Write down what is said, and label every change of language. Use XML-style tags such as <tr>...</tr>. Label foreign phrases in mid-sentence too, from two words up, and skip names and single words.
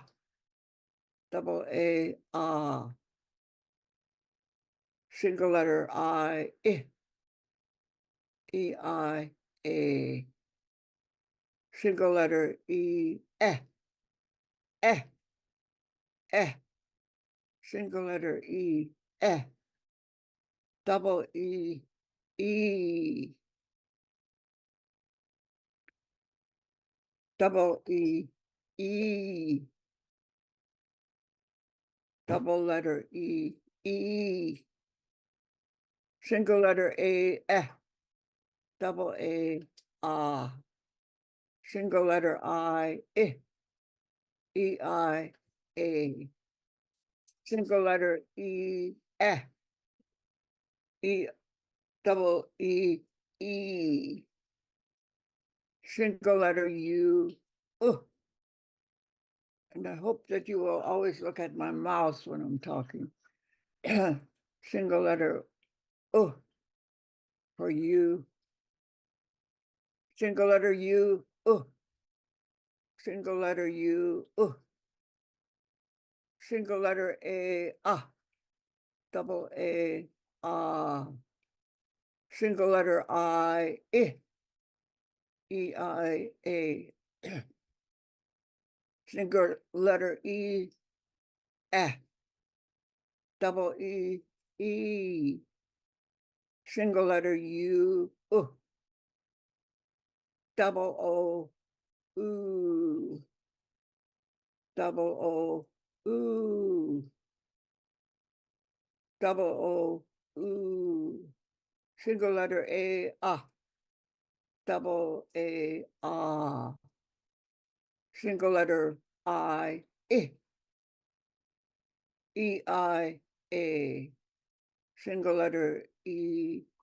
<en>Double A. Ah. Single letter I. Eh. E-I. A. Single letter E. Eh. Eh. Eh. Single letter E. Eh. Double E. E. Double E. E. Double letter E. E. Single letter A. Eh. Double A. Ah. Single letter I. Eh. E-I. A. Single letter E. Eh. E. Double E. E. Single letter U. And I hope that you will always look at my mouth when I'm talking. Single letter for you. Single letter U. Single letter U. Single letter A. Ah. Double A. Ah. Single letter I. Eh. E-I. A. Single letter E. Eh. Double E. E. single letter U, double O, ooh, double O, ooh, double O, ooh, single letter A, double A, single letter I, E-I-A, single letter E,</en>